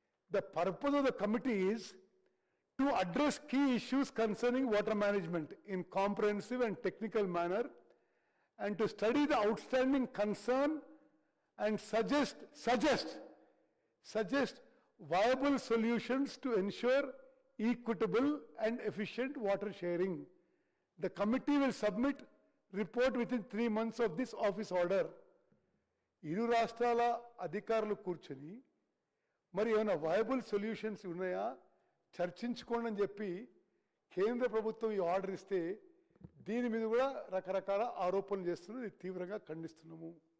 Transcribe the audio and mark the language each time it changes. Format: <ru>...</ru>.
<en>The purpose of the committee is to address key issues concerning water management in comprehensive and technical manner and to study the outstanding concern and suggest viable solutions to ensure equitable and efficient water sharing. The committee will submit report within 3 months of this office order.</en> <te>ఇరు రాష్ట్రాల అధికారులు కూర్చొని మరి ఏమైనా viable solutions ఉన్నాయా చర్చించుకోండి అని చెప్పి కేంద్ర ప్రభుత్వం ఈ ఆర్డర్ ఇస్తే దీని మీద కూడా రకరకాల ఆరోపణలు చేస్తున్నది తీవ్రంగా ఖండిస్తున్నాము.</te>